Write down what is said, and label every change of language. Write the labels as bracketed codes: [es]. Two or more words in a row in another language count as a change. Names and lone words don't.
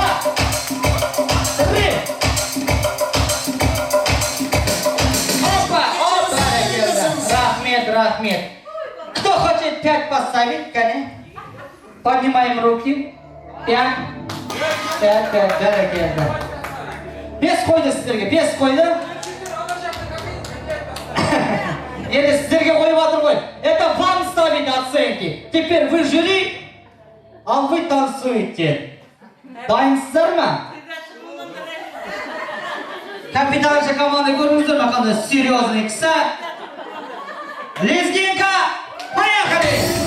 [ru] Три! Опа! Опа! [kk] Рахмет! [ru] Кто хочет 5 поставить, Кане? Поднимаем руки. 5. 5, дорогие. [kk] Без қойды сіздерге, без қойды. Енді сіздерге қойып жатыр ғой. [ru] Это вам ставить оценки. Теперь вы жюри, а вы танцуете. [kk] Дайынсыздар ма? Капитанша команда көріңіздер ма, қандай серьезный кісі. [ru] Лезгинка, поехали!